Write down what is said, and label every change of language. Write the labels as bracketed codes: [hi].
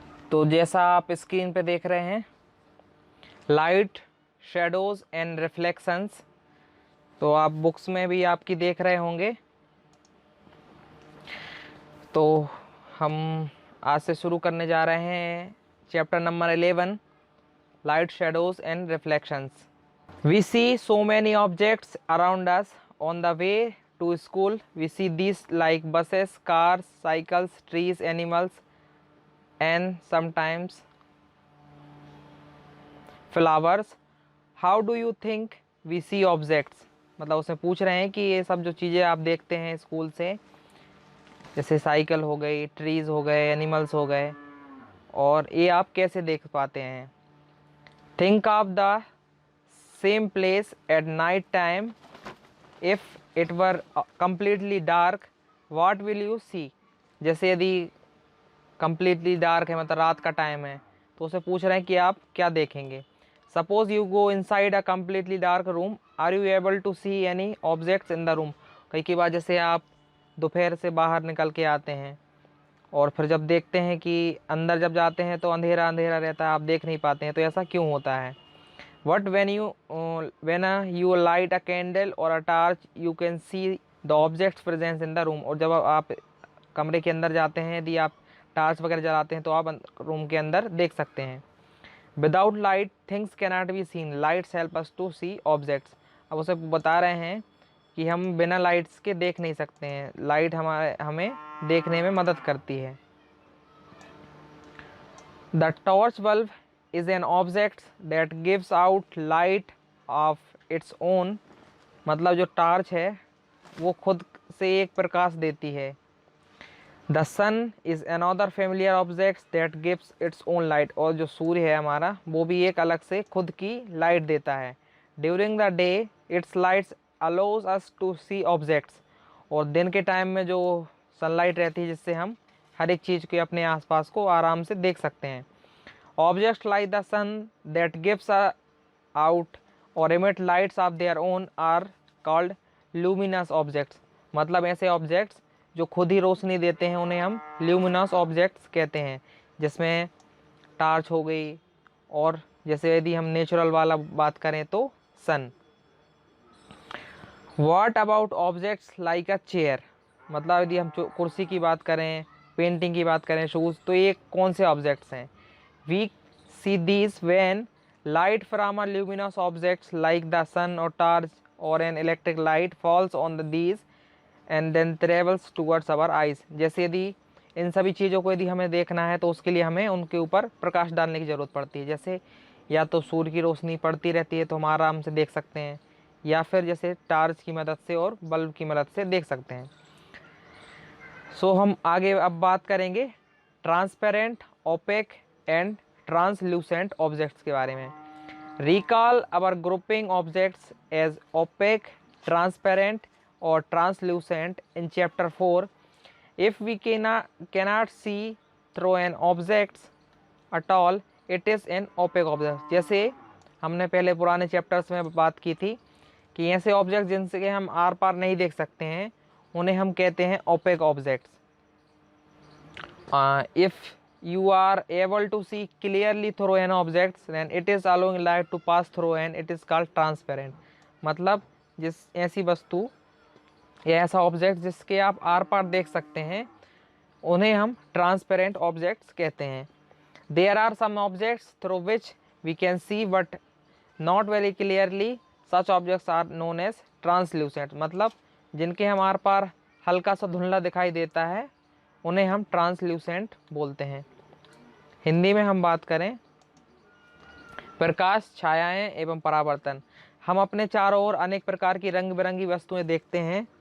[hi] तो जैसा आप स्क्रीन पे देख रहे हैं, लाइट, शैडोज़ एंड रिफ्लेक्शंस, तो आप बुक्स में भी आपकी देख रहे होंगे। तो हम आज से शुरू करने जा रहे हैं chapter number 11, light, shadows and reflections. [en] We see so many objects around us on the way to school. We see these like buses, cars, cycles, trees, animals, and sometimes flowers. How do you think we see objects? [hi] मतलब उसमें पूछ रहे हैं कि ये सब जो चीज़ें आप देखते हैं स्कूल से, जैसे साइकिल हो गई, ट्रीज़ हो गए, एनिमल्स हो गए, और ये आप कैसे देख पाते हैं? [en] Think of the same place at night time. If it were completely dark, what will you see? [hi] जैसे यदि [en] completely dark [hi] है, मतलब रात का टाइम है, तो उसे पूछ रहे हैं कि आप क्या देखेंगे। [en] Suppose you go inside a completely dark room, are you able to see any objects in the room? [hi] कई बार जैसे आप दोपहर से बाहर निकल के आते हैं और फिर जब देखते हैं कि अंदर जब जाते हैं तो अंधेरा अंधेरा रहता है, आप देख नहीं पाते हैं। तो ऐसा क्यों होता है? [en] What when you light a candle or a torch, you can see the objects present in the room. [hi] और जब आप कमरे के अंदर जाते हैं, यदि आप टार्च वगैरह जलाते हैं तो आप रूम के अंदर देख सकते हैं। [en] Without light things cannot be seen. Lights help us to see objects. [hi] अब उसे बता रहे हैं कि हम बिना लाइट्स के देख नहीं सकते हैं, लाइट हमें देखने में मदद करती है। [en] The torch bulb is an object that gives out light of its own. [hi] मतलब जो टार्च है वो खुद से एक प्रकाश देती है। [en] The sun is another familiar object that gives its own light. [hi] और जो सूर्य है हमारा, वो भी एक अलग से खुद की लाइट देता है। [en] During the day its lights allows us to see objects. [hi] और दिन के टाइम में जो सनलाइट रहती है जिससे हम हर एक चीज़ के अपने आसपास को आराम से देख सकते हैं। [en] Objects like the sun that gives out or emit lights of their own are called luminous objects. [hi] मतलब ऐसे ऑब्जेक्ट्स जो खुद ही रोशनी देते हैं उन्हें हम ल्यूमिनस ऑब्जेक्ट्स कहते हैं, जिसमें टार्च हो गई, और जैसे यदि हम नेचुरल वाला बात करें तो सन। [en] What about objects like a chair? [hi] मतलब यदि हम कुर्सी की बात करें, पेंटिंग की बात करें, शूज़, तो ये कौन से ऑब्जेक्ट्स हैं? [en] We see these when light from a luminous objects like the sun or torch or an electric light falls on these and then travels towards our eyes. [hi] जैसे यदि इन सभी चीज़ों को यदि हमें देखना है तो उसके लिए हमें उनके ऊपर प्रकाश डालने की ज़रूरत पड़ती है। जैसे या तो सूर्य की रोशनी पड़ती रहती है तो हम आराम से देख सकते हैं, या फिर जैसे टार्च की मदद से और बल्ब की मदद से देख सकते हैं। सो हम आगे अब बात करेंगे transparent, opaque and translucent objects के बारे में। [en] Recall our grouping objects as opaque, transparent और translucent in chapter 4। If we cannot see through an objects at all, it is an opaque object. [hi] जैसे हमने पहले पुराने चैप्टर्स में बात की थी कि ऐसे ऑब्जेक्ट जिनसे हम आर पार नहीं देख सकते हैं उन्हें हम कहते हैं opaque objects. [en] If you are able to see clearly through an object then it is allowing light to pass through and it is called transparent. [hi] मतलब जिस ऐसी वस्तु या ऐसा ऑब्जेक्ट जिसके आप आर पार देख सकते हैं उन्हें हम ट्रांसपेरेंट ऑब्जेक्ट्स कहते हैं। [en] There are some objects through which we can see but not very clearly. Such objects are known as translucent. [hi] मतलब जिनके हम आर पार हल्का सा धुंधला दिखाई देता है उन्हें हम ट्रांसल्यूसेंट बोलते हैं। हिंदी में हम बात करें प्रकाश, छायाएं एवं परावर्तन। हम अपने चारों ओर अनेक प्रकार की रंग बिरंगी वस्तुएं देखते हैं।